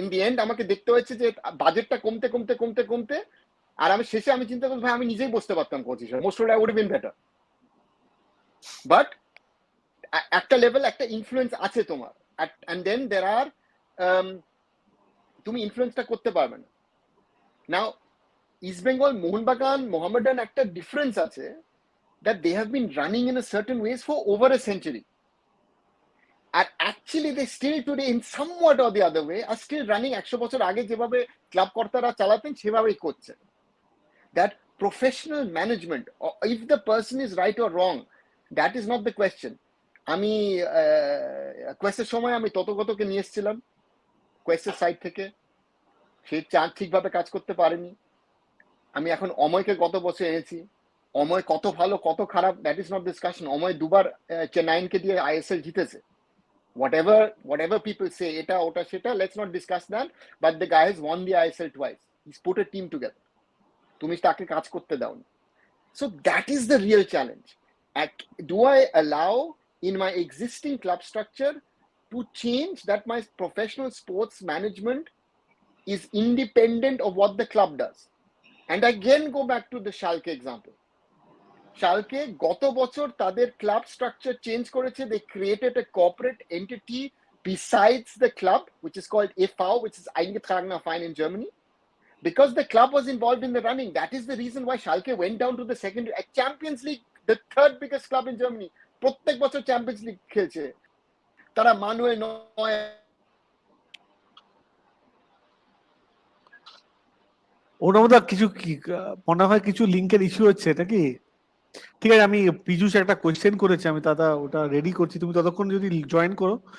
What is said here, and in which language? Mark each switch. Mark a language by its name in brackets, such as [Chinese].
[Bangla] In the end আমাকে দেখতে হয়েছে যে বাজেটটা কমতে কমতে কমতে কমতে, আর আমি শেষে আমি চিন্তা করছি ভাই আমি নিজেই বসতে পারতাম কোচ হিসেবে, [English] Most probably I would been better. [Bangla] But একটা লেভেল, একটা ইনফ্লুয়েন্স আছে তোমার, এন্ড দেন দের আর তুমি ইনফ্লুয়েন্সটা করতে পারবে না। নাও ইস্ট বেঙ্গল, মোহনবাগান, মোহামেডান, একটা ডিফারেন্স আছে, [English] that they have been running in a certain ways for over a century, and actually they still today in somewhat or the other way are still running [Bangla] 100 বছর আগে যেভাবে club কর্তারা চালাতেন সেভাবেই করছে। [English] that professional management, or if the person is right or wrong, that is not the question. [Bangla] আমি কোয়েস্টের সময় আমি ততগতকে নিয়ে এসেছিলাম কোয়েস্টের সাইড থেকে, সে ঠিকভাবে কাজ করতে পারেনি। আমি এখন অময়কে গত বছর এনেছি, অময় কত ভালো কত খারাপ [English] That is not discussion. [Bangla] Amay দুবার চেন্নাইনকে দিয়ে আইএসএল জিতেছে। [English] whatever people say, [Bangla] এটা ওটা সেটা, [English] let's not discuss that, but the guy has won the ISL twice. He's put a team together. [Bangla] তুমি তাকে কাজ করতে দাও। [English] So that is the real challenge. Do I allow in my existing club structure to change that my professional sports management is independent of what the club does? And again go back to the Schalke example. [Bangla] Schalke গত বছর তাদের club structure change করেছে। [English] They created a corporate entity besides the club, which is called e.V., which is Eingetragener Verein in Germany, because the club was involved in the running. That is the reason why Schalke went down to the second Champions League, the third biggest club in Germany. [Bangla] প্রত্যেক বছর champions league খেলছে তারা। Manuel নয়, ওটা কিছু মনে হয় কিছু লিঙ্কের ইস্যু হচ্ছে, এটা কি ঠিক আছে? আমি পীযুষ একটা কোয়েশ্চেন করেছি, আমি দাদা ওটা রেডি করছি, তুমি ততক্ষণ যদি জয়েন করো।